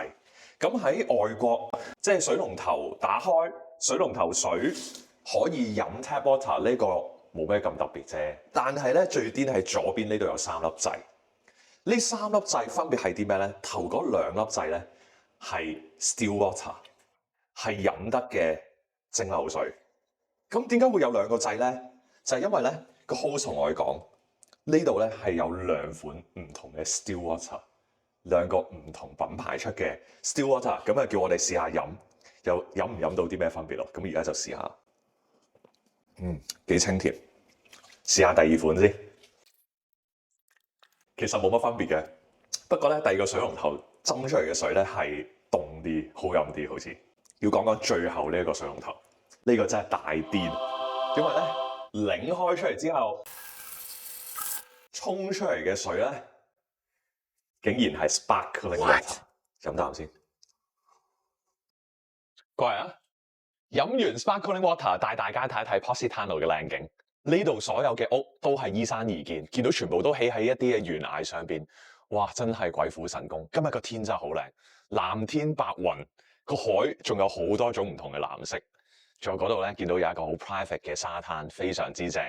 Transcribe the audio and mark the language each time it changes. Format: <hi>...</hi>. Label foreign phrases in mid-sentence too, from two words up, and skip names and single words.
<yue>咁喺外國，即係水龍頭打開，水龍頭水可以飲</yue> <en>tap water</en> <yue>呢個冇咩咁特別啫。但係咧最癲係左邊呢度有3粒掣，呢3粒掣分別係啲咩咧？頭嗰2粒掣咧係</yue> <en>still water，</en> <yue>係飲得嘅蒸餾水。咁點解會有2個掣咧？就係因為咧個 host 同我哋講，呢度咧係有2款唔同嘅</yue> <en>still water。</en> <yue>2 個唔同品牌出嘅</yue> <en>still water，</en> <yue>咁啊叫我哋試下飲，又飲唔飲到啲咩分別咯？咁而家就試下，幾清甜。試下第2款先，其實冇乜分別嘅，不過咧第2個水龍頭斟出嚟嘅水咧係凍啲，好飲啲，好似。要講講最後呢一個水龍頭，呢個真係大癲，因為咧擰開出嚟之後，沖出嚟嘅水咧。竟然係</yue> <en>sparkling water，</en> <yue>飲啖先。各位啊，飲完</yue> <en>sparkling water，</en> <yue>帶大家睇一睇 Positano 嘅靚景。呢度所有嘅屋都係依山而建，見到全部都起喺一啲嘅懸崖上邊。哇，真係鬼斧神工！今日個天真係好靚，藍天白雲，個海仲有好多種唔同嘅藍色。仲有嗰度咧，見到有一個好 private 嘅沙灘，非常之正。</yue>